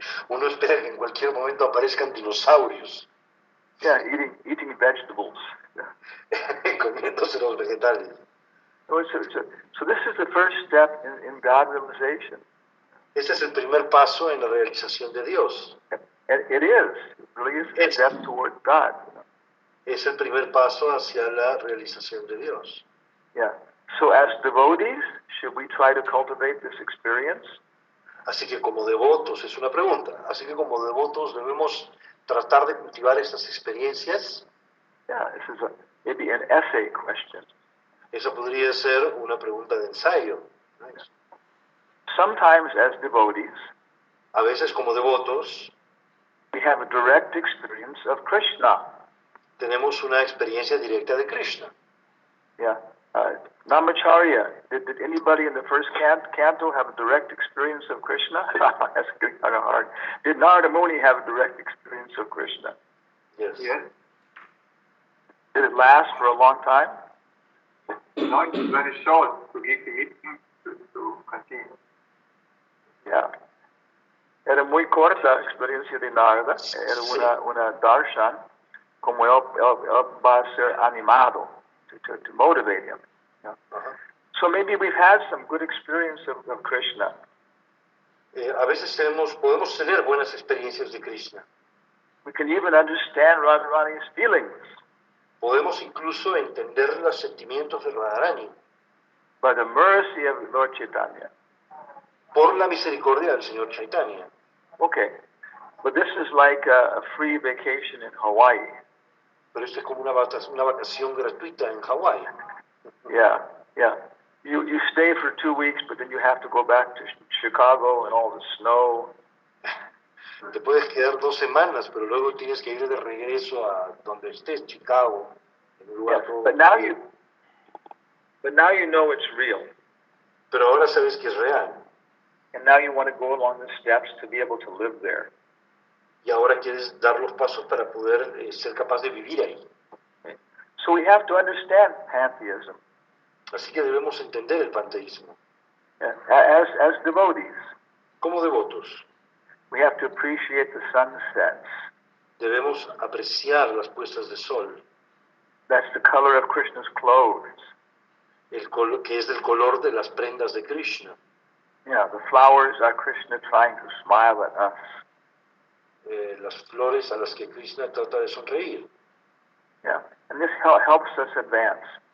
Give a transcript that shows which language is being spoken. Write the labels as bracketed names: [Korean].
[Spanish] Uno espera que en cualquier momento aparezcan dinosaurios. [English] Yeah, eating vegetables. [Spanish] Comiéndose los vegetales. [English] So this is the first step in God realization. [Spanish] Este es el primer paso en la realización de Dios. [English] And it really is a step toward God. [Spanish] Es el primer paso hacia la realización de Dios. [English] Yeah. So as devotees, should we try to cultivate this experience? [Spanish] Así que como devotos, es una pregunta, así que como devotos debemos tratar de cultivar estas experiencias. [English] Yeah, this is maybe an essay question. [Spanish] Esa podría ser una pregunta de ensayo. [English] Sometimes as devotees, [Spanish] A veces como devotos [English] we have a direct experience of Krishna. [Spanish] tenemos una experiencia directa de Krishna. [English] Yeah. Namacharya, did anybody in the first canto have a direct experience of Krishna? That's kind of hard. Did Narada Muni have a direct experience of Krishna? Yes. Yes. Did it last for a long time? No, it's very short to give the meeting to continue. Yeah. [Spanish] Era muy corta la experiencia de Narada. Era una darshan, como él va a ser animado, [English] to motivate him. Yeah. Ajá. So maybe we've had some good experience of Krishna. [Spanish] A veces podemos tener buenas experiencias de Krishna. [English] We can even understand Radharani's feelings [Spanish] Podemos incluso entender los sentimientos de Radharani [English] by the mercy of Lord Chaitanya. [Spanish] por la misericordia del Señor Chaitanya. [English] Okay, but this is like a free vacation in Hawaii. [Spanish] Pero esto es como una vacación gratuita en Hawái. [English] Yeah, yeah. You stay for 2 weeks, but then you have to go back to Chicago and all the snow. [Spanish] Te puedes quedar 2 semanas, pero luego tienes que ir de regreso a donde estés, Chicago, en un lugar todo [English] But now [Spanish] frío. [English] you know it's real, [Spanish] Pero ahora sabes que es real. [English] and now you want to go along the steps to be able to live there. [Spanish] Y ahora quieres dar los pasos para poder ser capaz de vivir ahí. [English] So we have to understand pantheism. [Spanish] Así que debemos entender el panteísmo. [English] As devotees, [Spanish] Como devotos, [English] we have to appreciate the sunsets. [Spanish] debemos apreciar las puestas de sol, [English] That's the color of Krishna's clothes. [Spanish] que es del color de las prendas de Krishna. [English] Yeah, the flowers are Krishna trying to smile at us. [Spanish] Las flores a las que Krishna trata de sonreír. [English] Yeah, and this helps us advance.